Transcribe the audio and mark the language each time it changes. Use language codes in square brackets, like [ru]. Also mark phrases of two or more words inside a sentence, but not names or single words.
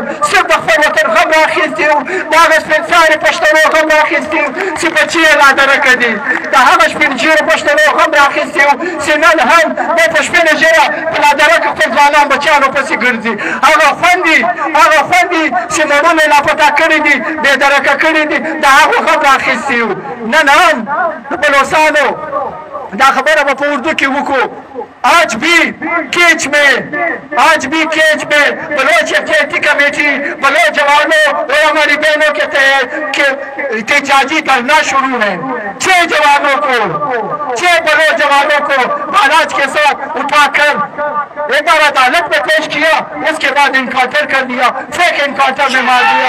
[ps] صرف د خپل وطن غم راخیستي یو، د هغه سپین ساري پښتنو غم راخیستي یو چې بچي یې لا درکه دي، د هغه سپین ږیرو پښتنو غم راخیستي یو چې نن هم دی په سپینه ږیره په لا درکه خپل ځوانان بچیانو پسې ګرځي. هغه خوندي چې مړونه یې لاپتا کړي دي، بې درکه کړي دي، د هغو غم راخیستي یو. نن هم د بلوڅانو دا خبره به په اردو کې وکړو. [ur] آج بھی کیچ میں بلوچ احتیاطی کمیٹی بلوچ جوانوں اور ہماری بہنوں کے احتجاجی دھرنا شروع ہے. 6 بلوچ جوانوں کو باراج کے ساتھ اٹھا کر ایک بار عدالت میں پیش کیا، اس کے بعد انکاؤنٹر کر دیا، فیک انکاؤنٹر میں مار دیا.